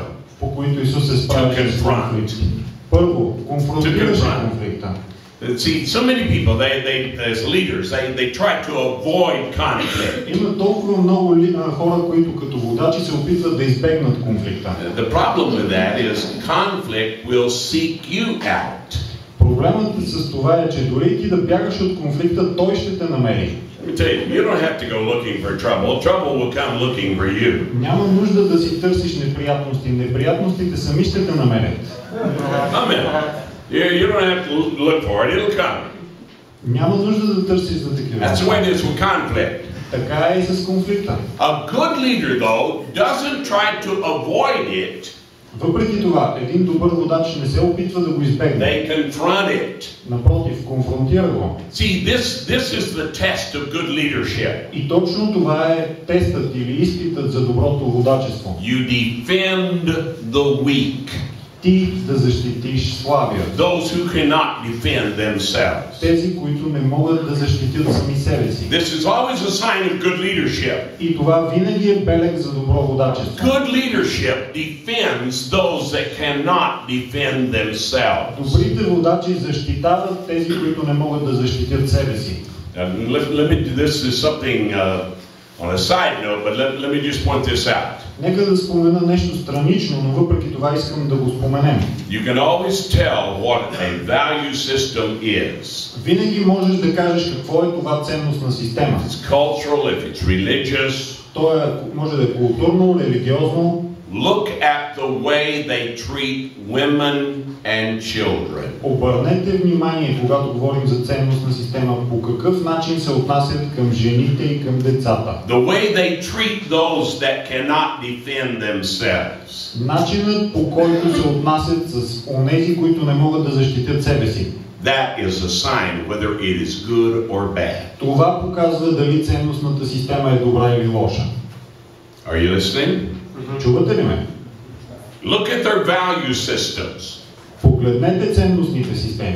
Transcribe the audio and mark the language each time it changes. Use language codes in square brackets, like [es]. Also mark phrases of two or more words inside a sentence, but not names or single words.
[bg] по които Исус се справи с конфликти. Първо, конфронтираше конфликта. [en] See, so many people, as leaders, they try to avoid conflict. [bg] Има толкова много хора, които като водачи се опитват да избегнат конфликта. [en] The problem with that is conflict will seek you out. [bg] Проблемът с това е, че дори ти да бягаш от конфликта, той ще те намери. [en] Let me tell you, you don't have to go looking for trouble. Trouble will come looking for you. [bg] Няма нужда да си търсиш неприятности. Неприятностите сами ще те намерят. [en] Amen. You don't have to look for it. It'll come. [bg] Няма нужда да търсиш за такива. [en] That's the way it is with conflict. [bg] Така е и с конфликта. [en] A good leader, though, doesn't try to avoid it. [bg] Въпреки това, един добър водач не се опитва да го избегне. [en] They confront it. [bg] Напротив, конфронтира го. [en] See, this is the test of good leadership. [bg] И точно това е тестът или изпитът за доброто водачество. [en] You defend the weak. [bg] Ти да защитиш слабия. [en] Those who cannot defend themselves. [bg] Тези, които не могат да защитят сами себе си. [en] This is always a sign of good leadership. [bg] И това винаги е белег за добро водачество. [en] Good leadership defends those that cannot defend themselves. [bg] Добрите водачи защитават тези, които не могат да защитят себе си. [en] This is something on a side note, but let me just point this out. [bg] Нека да спомена нещо странично, но въпреки това искам да го споменем. [en] You can always tell what a value system is. [bg] Винаги можеш да кажеш какво е това ценностна система. [en] If it's cultural, if it's religious. [bg] То може да е културно, религиозно. [en] Look at the way they treat women and children. [bg] Обърнете внимание, когато говорим за ценностна система, по какъв начин се отнасят към жените и към децата. [en] The way they treat those that cannot defend themselves. [bg] Начинът, по който се отнасят с онези, които не могат да защитят себе си. [en] That is a sign whether it is good or bad. [bg] Това показва дали ценностната система е добра или лоша. [en] Are you listening? [bg] Чувате ли ме? [en] Look at their value systems. [bg] Погледнете ценностните системи.